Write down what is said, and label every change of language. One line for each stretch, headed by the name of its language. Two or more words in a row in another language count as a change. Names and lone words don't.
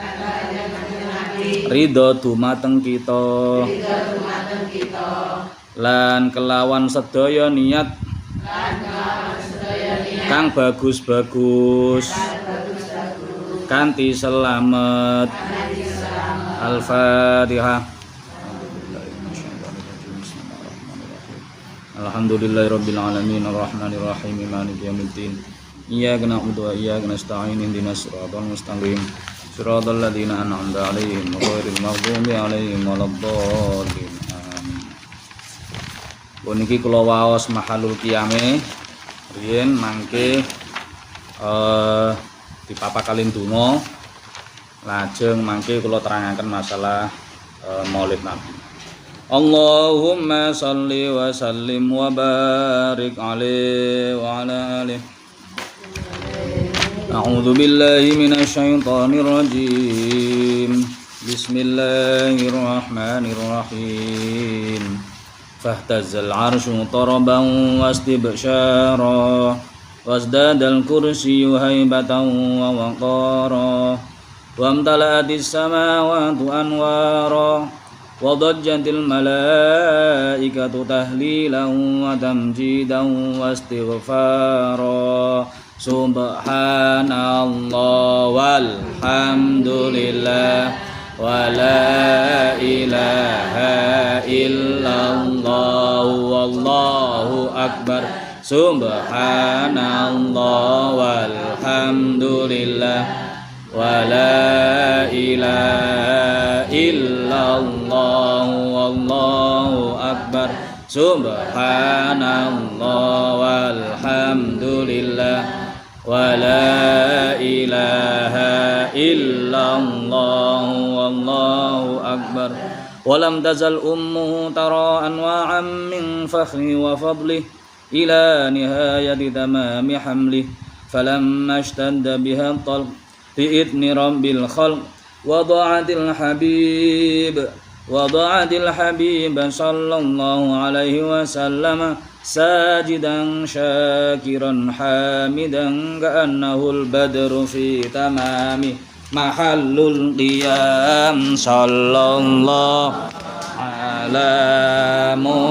Javanese: ridho dumateng kita lan kelawan sedaya niat kang bagus-bagus kanthi selamat. Al-Fatihah.
Arabic: الحمد لله رب العالمين الرحمن الرحيم مالك يوم الدين إياك نعبد وإياك نستعين اهدنا الصراط المستقيم صراط الذين أنعمت عليهم غير المغضوب عليهم ولا الضالين.
Javanese: Puniki kula waos
Arabic: محل القيام
Javanese: riyen mangke dipapakalin donga lajeng mangke kula terangaken masalah Maulid Nabi.
Arabic: اللهم صل وسلم وبارك عليه وعلى آله. أعوذ بالله من الشيطان الرجيم. بسم الله الرحمن الرحيم. فاهتز العرش طربا واستبشر وازداد الكرسي هيبة ووقارا وامتلأت السماوات أنوارا وضجت الملائكة تهليلا وتمجيدا واستغفارا سبحان الله والحمد لله ولا إله إلا الله والله أكبر سبحان الله والحمد لله ولا إله إلا الله والله أكبر سبحان الله والحمد لله ولا إله إلا الله والله أكبر. ولم تزل أمه ترى أنواعا من فخره وفضله إلى نهاية تمام حمله فلما اشتد بها الطلق بإذن رب الخلق وضعت الحبيب صلى الله عليه وسلم ساجدا شاكرا حامدا كأنه البدر في تمام محل القيام صلى الله على